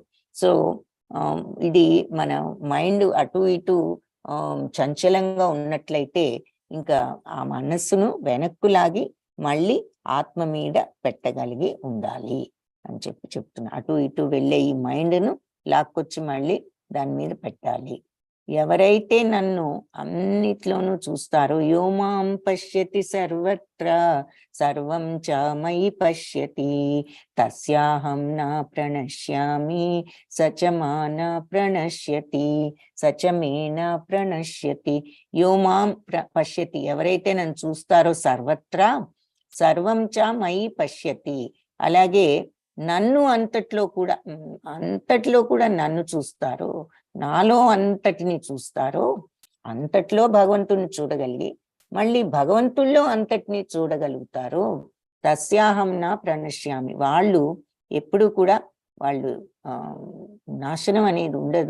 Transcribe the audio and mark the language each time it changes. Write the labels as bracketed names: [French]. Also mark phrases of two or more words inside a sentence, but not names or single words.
[Telugu] సో ఇది మన మైండ్ అటు ఇటు చంచలంగా ఉన్నట్లయితే ఇంకా ఆ మనస్సును వెనక్కు లాగి మళ్ళీ ఆత్మ మీద పెట్టగలిగి ఉండాలి అని చెప్తున్నా. అటు ఇటు వెళ్ళే ఈ మైండ్ను లాక్కొచ్చి మళ్ళీ దాని మీద పెట్టాలి. ఎవరైతే నన్ను అన్నిట్లోనూ చూస్తారో, [Sanskrit] యో మాం పశ్యతి సర్వత్ర సర్వం చ మయి పశ్యతి తస్యాహం నా ప్రణశ్యామి సచ మాన ప్రణశ్యతి సచ మేన ప్రణశ్యతి. యో మాం పశ్యతి, [Telugu] ఎవరైతే నన్ను చూస్తారో [Sanskrit] సర్వత్రా సర్వం చ మయి పశ్యతి, [Telugu] అలాగే నన్ను అంతట్లో కూడా నన్ను చూస్తారో, నాలో అంతటిని చూస్తారో, అంతట్లో భగవంతుని చూడగలిగి మళ్ళీ భగవంతుల్లో అంతటిని చూడగలుగుతారో, [Sanskrit] తస్యాహం నా ప్రణశ్యామి, [Telugu] వాళ్ళు ఎప్పుడు కూడా వాళ్ళు నాశనం అనేది ఉండదు.